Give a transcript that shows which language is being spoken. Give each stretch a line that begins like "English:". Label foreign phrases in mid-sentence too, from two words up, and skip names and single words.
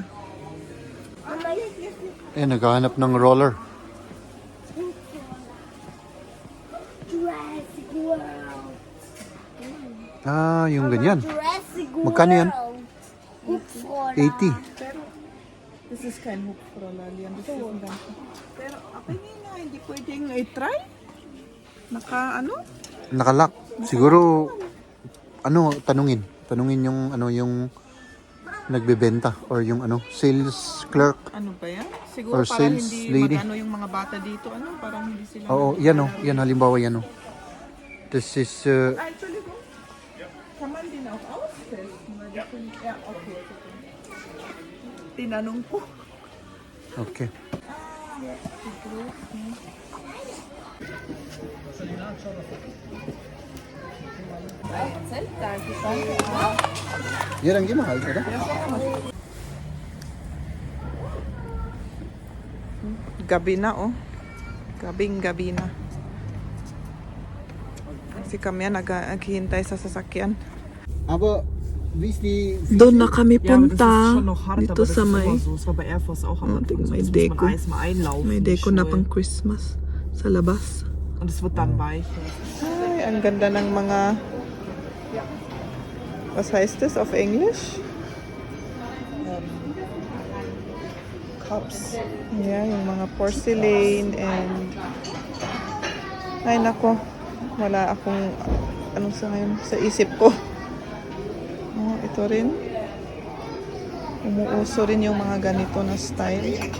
Filipino: Mama, Naghahanap ng roller. Jurassic World. Ah, yung ganyan. Jurassic World. Magkano yan? Hupfroller. 80. Pero,
English: this is
German: kein Hupfroller,
English: Liam. This is
Filipino: ang ganito. Pero, ako hindi pwedeng i-try. Nakalock. Siguro, tanungin. Tanungin yung, yung nagbebenta or yung
English: sales clerk.
Filipino: Ano ba yan? Siguro Or parang sales hindi lady. magano yung mga bata dito. Parang hindi sila. Oo, yan yan halimbawa yan
English: This is,
Filipino: Actually,
German: kann man den auch austesten? Weil die sind, ja,
Filipino: okay. Tinanong ko. okay. Yan ang gimahal, ito? Gabi na, oh. Gabing-gabi na. Si Kamya naghihintay sa sasakyan.
German: Aber, wie ist die...
Filipino: Doon na kami
German: Ja, aber das
Filipino: punta.
German: ist schon noch hart,
Filipino: Dito
German: aber das
Filipino: sa
German: ist
Filipino: may...
German: immer so. Das war bei Air Force auch am Anfang so.
Filipino: May
German: Das muss
Filipino: Deko.
German: man alles mal einlaufen.
Filipino: May
German: die
Filipino: deko na
German: Schuhe.
Filipino: pang Christmas sa labas.
German: Und es wird dann weicher.
Filipino: Ay, ang ganda ng mga...
German: Was heißt das auf Englisch?
English: Cups. Yeah,
Filipino: yung mga porcelain and... Ay, nako. Wala akong... Anong sa ngayon? Sa isip ko. Oh, ito rin. Umuuso rin yung mga ganito na style.